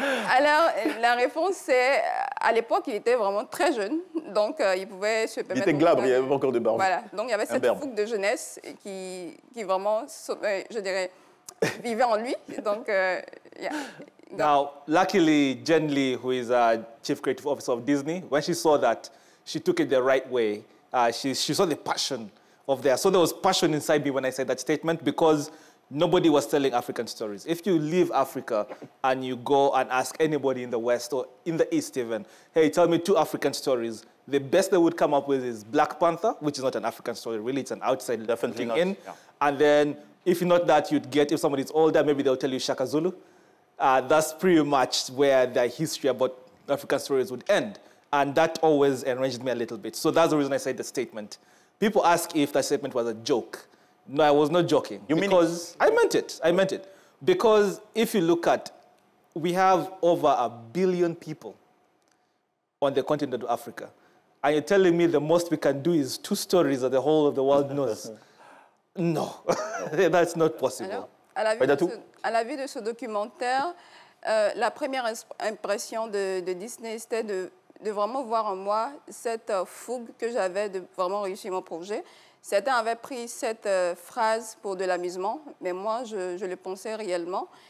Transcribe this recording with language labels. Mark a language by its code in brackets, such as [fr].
[fr] Alors, la réponse, c'est, à l'époque, il était vraiment très jeune, donc il pouvait se permettre... Il était glabre, il n'y avait pas encore de barbe. Voilà, donc il y avait cette fougue de jeunesse qui vraiment, je dirais, vivait en lui, donc... [en] Yeah. Now, luckily, Jen Lee, who is a Chief Creative Officer of Disney, when she saw that, she took it the right way. She saw the passion of there. So there was passion inside me when I said that statement because nobody was telling African stories. If you leave Africa and you go and ask anybody in the West or in the East even, hey, tell me 2 African stories, the best they would come up with is Black Panther, which is not an African story, really, it's an outside looking in. Yeah. And then, if not that, you'd get, if somebody's older, maybe they'll tell you Shaka Zulu. That's pretty much where the history about African stories would end. And that always enraged me a little bit. So that's the reason I said the statement. People ask if that statement was a joke. No, I was not joking. You mean because I meant it. I meant it. Because if you look at, we have over 1 billion people on the continent of Africa. And you're telling me the most we can do is 2 stories that the whole of the world knows? No, that's not possible. [fr] Alors, à la vue de ce documentaire, la première impression de Disney, c'était de vraiment voir en moi cette fougue que j'avais de vraiment réussir mon projet. Certains avaient pris cette phrase pour de l'amusement, mais moi, je le pensais réellement.